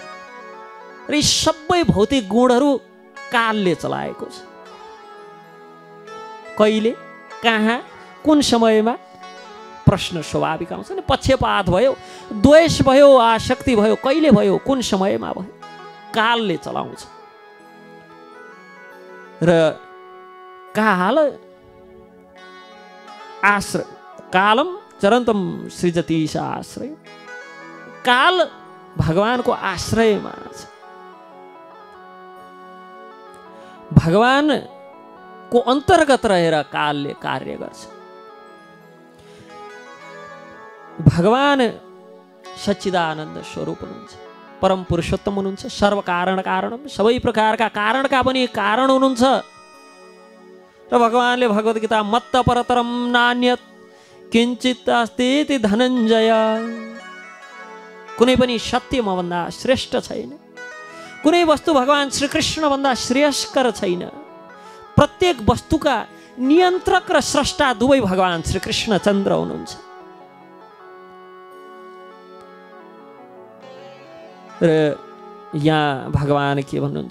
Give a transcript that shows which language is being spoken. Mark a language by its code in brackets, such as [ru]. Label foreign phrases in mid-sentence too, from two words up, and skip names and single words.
[ne] र यी सबै भौतिक गुणहरू कालले चलाएको छ। कहिले, कहाँ, कुन समयमा प्रश्न स्वाभाविक आउँछ नि। पक्षपात भयो, द्वेष भयो, आसक्ति भयो, कहिले भयो, कुन समयमा भयो, कालले चलाउँछ। र काल आश्रय, [sa] कालम चरन्तम सृजति [ne] आश्रय, काल भगवानको आश्रयमा छ। भगवानको अन्तर्गत रहेर कालले कार्य गर्छ। भगवान सच्चिदानन्द स्वरूप हुनुहुन्छ, परम पुरुषोत्तम हुनुहुन्छ, [sa] सर्व कारण कारणम, [ne] सबै प्रकारका कारणका पनि कारण हुनुहुन्छ। र भगवानले भगवत गीता [sa] मत्त परतरम नान्यत किञ्चित् अस्ति धनञ्जय, [ne] कुनै पनि सत्य मभन्दा श्रेष्ठ छैन, कुनै वस्तु भगवान श्रीकृष्ण भन्दा श्रेयस्कर छैन। प्रत्येक वस्तुका नियन्त्रक र स्रष्टा दुवै भगवान श्रीकृष्ण चन्द्र हुनुहुन्छ। र यहाँ भगवान के भन्नुहुन्छ?